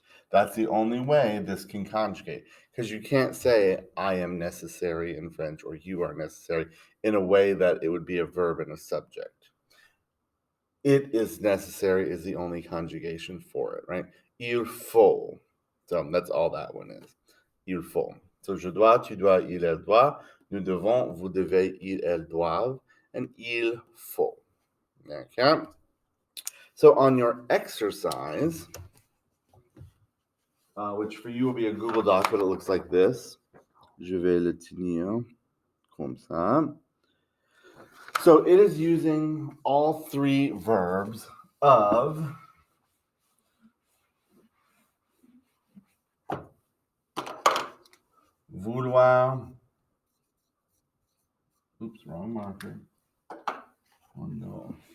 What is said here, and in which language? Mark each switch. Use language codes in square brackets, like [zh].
[en] That's the only way this can conjugate, because you can't say I am necessary in French or you are necessary in a way that it would be a verb and a subject. It is necessary is the only conjugation for it, right? [fr] Il faut. [en] So that's all that one is. [fr] Il faut. So je dois, tu dois, il, elle doit, nous devons, vous devez, ils, elles doivent, and il faut. [en] Okay? So on your exercise, which for you will be a Google Doc, but it looks like this. [fr] Je vais le tenir comme ça. [en] So it is using all three verbs of vouloir. Oops, wrong marker. Oh no.